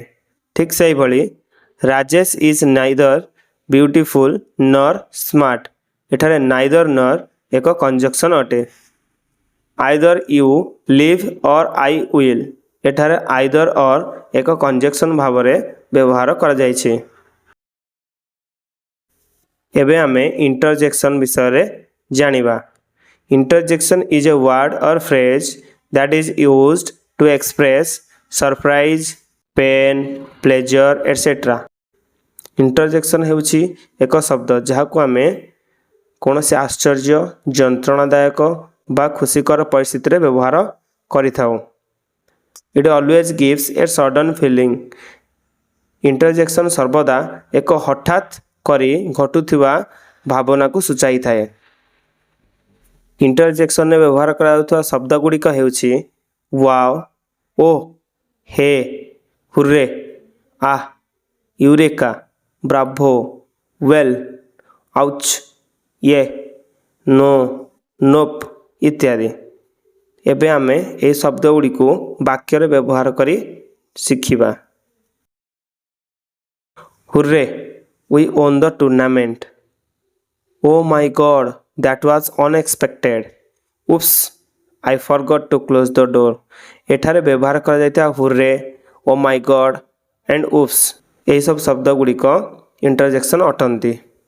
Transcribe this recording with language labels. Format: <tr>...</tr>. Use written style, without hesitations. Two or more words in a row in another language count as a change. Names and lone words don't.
<or>ଠିକ୍ ସେହିଭଳି ରାଜେଶ</or> <en>is neither beautiful nor smart,</en> <or>ଏଠାରେ</or> <en>neither nor</en> <or>ଏକ କଞ୍ଜକ୍ସନ୍ ଅଟେ।</or> <en>either you leave or I will,</en> <or>ଏଠାରେ</or> <en>either or</en> <or>ଏକ କଞ୍ଜକ୍ସନ୍ ଭାବରେ ବ୍ୟବହାର କରାଯାଇଛି। ଏବେ ଆମେ ଇଣ୍ଟରଜେକ୍ସନ୍ ବିଷୟରେ ଜାଣିବା।</or> <en>Interjection is a word or phrase that is used to express surprise, pain, pleasure, etc.</en> <or>Interjection ହେଉଛି ଏକ ଶବ୍ଦ ଯାହାକୁ ଆମେ କୌଣସି ଆଶ୍ଚର୍ଯ୍ୟ, ଯନ୍ତ୍ରଣାଦାୟକ ବା ଖୁସିକର ପରିସ୍ଥିତିରେ ବ୍ୟବହାର କରିଥାଉ।</or> <en>It always gives a sudden feeling.</en> <or>Interjection ସର୍ବଦା ଏକ ହଠାତ୍ କରି ଘଟୁଥିବା ଭାବନାକୁ ସୂଚାଇଥାଏ। ଇଣ୍ଟରଜେକ୍ସନରେ ବ୍ୟବହାର କରାଯାଉଥିବା ଶବ୍ଦ ଗୁଡ଼ିକ ହେଉଛି ୱାଓ, ଓଃ, ହେ, ହୁର୍ରେ, ଆଃ, ୟୁରେକା, ବ୍ରାଭୋ, ୱେଲ୍, ଆଉଚ୍, ୟେ, ନୋ, ନୋପ୍ ଇତ୍ୟାଦି। ଏବେ ଆମେ ଏହି ଶବ୍ଦ ଗୁଡ଼ିକୁ ବାକ୍ୟରେ ବ୍ୟବହାର କରି ଶିଖିବା।</or> <en>ହୁର୍ରେ, we won the tournament. Oh my God, that was unexpected. Oops, I forgot to close the door.</en> <or>ଏଠାରେ ବ୍ୟବହାର କରାଯାଇଥିବା</or> <en>hurray, oh my God and oops</en> <or>ଏହିସବୁ ଶବ୍ଦ ଗୁଡ଼ିକ ଇଣ୍ଟରଜେକ୍ସନ୍ ଅଟନ୍ତି।</or>